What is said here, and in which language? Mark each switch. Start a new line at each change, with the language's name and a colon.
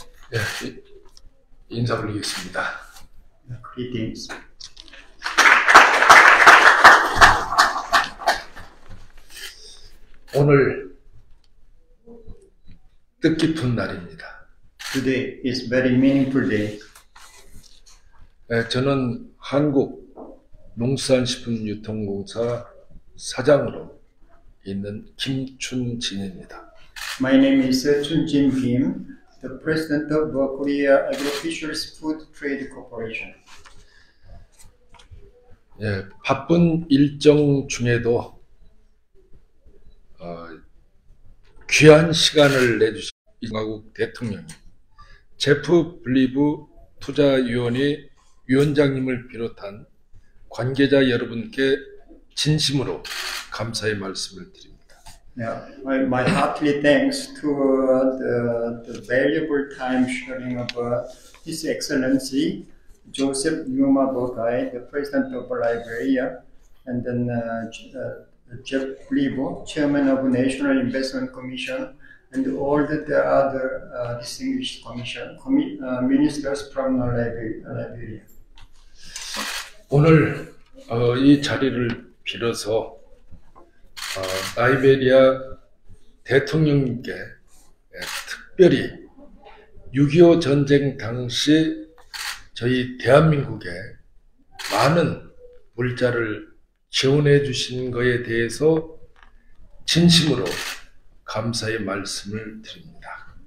Korean: 네, 인사 올리겠습니다.
English: Greetings.
Korean: 오늘 뜻깊은 날입니다.
English: Today is very meaningful day.
Korean: 네, 저는 한국 농수산식품유통공사 사장으로 있는 김춘진입니다.
English: My name is Chun-jin Kim, the president of Korea Agro-Fisheries Food Trade Corporation.
Korean: 예, 바쁜 일정 중에도 귀한 시간을 내주신 한국 대통령이 제프 블리브 투자위원회 위원장님을 비롯한 관계자 여러분께 진심으로 감사의 말씀을 드립니다.
English: Yeah, my hearty thanks to the valuable time sharing of His Excellency Joseph Nyuma Boakai, the President of Liberia, and then Jeff Blibo, Chairman of National Investment Commission, and all the other distinguished ministers from Liberia.
Korean: 오늘 이 자리를 빌어서 라이베리아 대통령님께 특별히 6.25 전쟁 당시 저희 대한민국에 많은 물자를 지원해 주신 것에 대해서 진심으로 감사의 말씀을 드립니다.